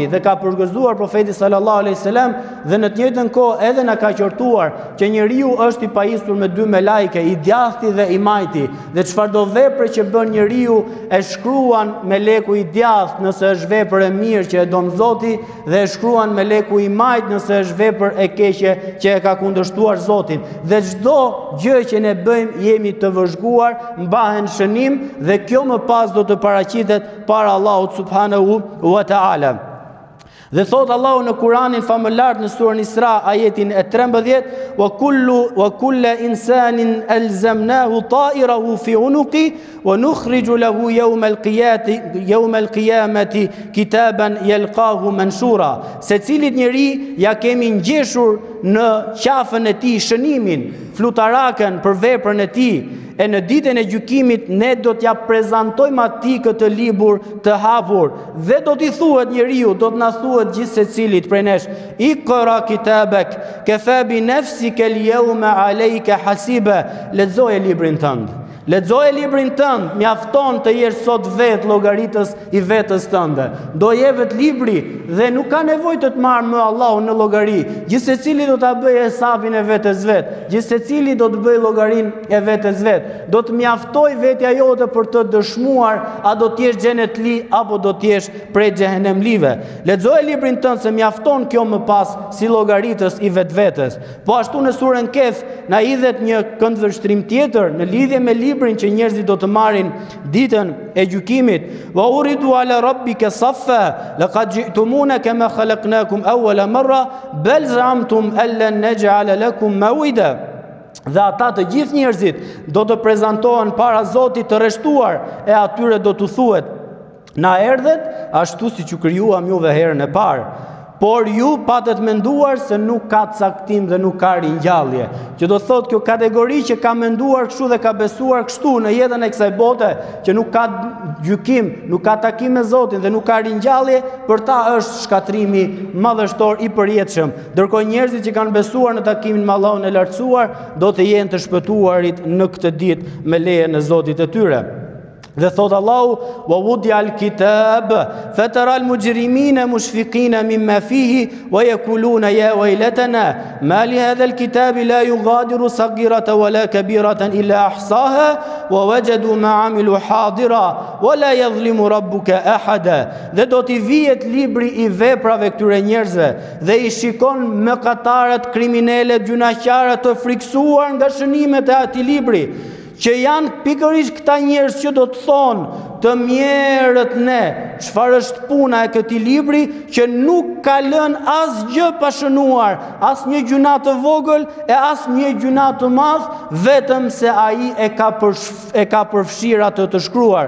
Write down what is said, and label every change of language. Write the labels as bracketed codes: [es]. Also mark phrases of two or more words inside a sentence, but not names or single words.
[sq] Dhe ka përgëzuar profeti [ar] صلى الله عليه وسلم [sq] dhe në të njëjtën kohë edhe na ka qortuar që njeriu është i pajisur me dy melajke, i djathti dhe i majti, dhe çfarëdo vepre që bën njeriu e shkruan meleku i djathtë nëse është vepër e mirë që e don Zoti, dhe e shkruan meleku i majt nëse është vepër e keqe që e ka kundërshtuar Zotin. Dhe çdo gjë që ne bëjmë jemi të vëzhguar, mbahen shënim, dhe kjo më pas do të paraqitet para Allahut [ar] سبحانه وتعالى. [sq] Dhe thot Allahu në Kur'anin famëlart në surën Isra ajetin e 13: [ar] "وكل إنسان ألزمناه طائره في عنقه ونخرج له يوم القيامة كتابا يلقاه منشورا." [sq] Secilit njeri ja kemi ngjeshur në qafën e tij shënimin, flutarakën për veprën e tij. E në ditën e gjykimit ne do t'ja prezantojmë atij këtë libur të hapur dhe do t'i thuhet njeriu, do t'na thuhet gjithë secilit prej nesh: [ar] "اقرأ كتابك كفى بنفسك اليوم عليك حسيبا." [sq] Lexoje librin tënd. Lexoje librin tënd, mjafton të jesh sot vetë llogaritës i vetës tënde. Do jepet libri dhe nuk ka nevojë të marrë me Allahun në llogari. Gjithsecili do ta bëjë hesabin e vetes vet. Gjithsecili do të bëjë llogarinë e vetes vet. Do të mjaftoj vetja jote për të dëshmuar a do të jesh xhenetli apo do të jesh prej xhehenemlive. Lexoje librin tënd se mjafton kjo më pas si llogaritës i vetvetes. Po ashtu në surën Kehf na hidhet një këndvështrim tjetër në lidhje me librin që njerëzit do të marrin ditën e gjykimit: [ar] "وعرضوا على ربك صفا لقد جئتمونا كما خلقناكم أول مرة بل زعمتم ألن نجعل لكم موعدا." [sq] Dhe ata të gjithë njerëzit do të prezantohen para Zotit të rreshtuar, e atyre do të thuhet: "Na erdhet ashtu siç u krijuam juve herën e parë. Por ju patët menduar se nuk ka caktim dhe nuk ka ringjallje." Që do thot kjo kategori që ka menduar kështu dhe ka besuar kështu në jetën e kësaj bote, që nuk ka gjykim, nuk ka takim me Zotin dhe nuk ka ringjallje, për ta është shkatrimi madhështor i përjetshëm. Ndërkohë njerëzit që kanë besuar në takimin me Allahun e lartësuar do të jenë të shpëtuarit në këtë ditë me lejen e Zotit të tyre. Dhe thot Allahu: [ar] "ووضع الكتاب فترى المجرمين مشفقين مما فيه ويقولون يا ويلتنا ما لهذا الكتاب لا يغادر صغيرة ولا كبيرة إلا أحصاها ووجدوا ما عملوا حاضرا ولا يظلم ربك أحدا." [sq] Dhe do t'i vihet libri i veprave këtyre njerëzve dhe i shikon mëkatarët, kriminalët, gjunaqarët të friksuar nga shënimet e atij libri, që janë pikërisht këta njerëz që do të thonë: të mjerët ne. Çfarë është puna e këtij libri që nuk ka lënë asgjë pa shënuar, as një gjuna të vogël e as një gjuna të madh, vetëm se ai e ka përfshirë atë të shkruar.